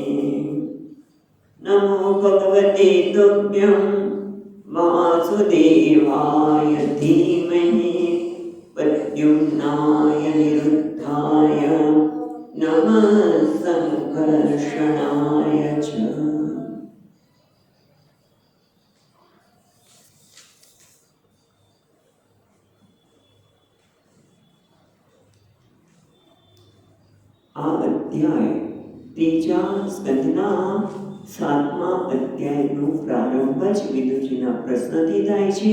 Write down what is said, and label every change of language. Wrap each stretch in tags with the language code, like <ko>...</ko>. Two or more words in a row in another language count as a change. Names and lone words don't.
<sa>नमो भगवते तुभ्यं वासुदेवाय धीमहि प्रद्युम्नाय निरुद्धाय नमः संकर्षणाय च.</sa> <gu>આ અધ્યાય ત્રીજા સ્કંદના 7મા અધ્યાયનો પ્રારંભ જ વિદુજીના પ્રશ્નથી થાય છે.</gu>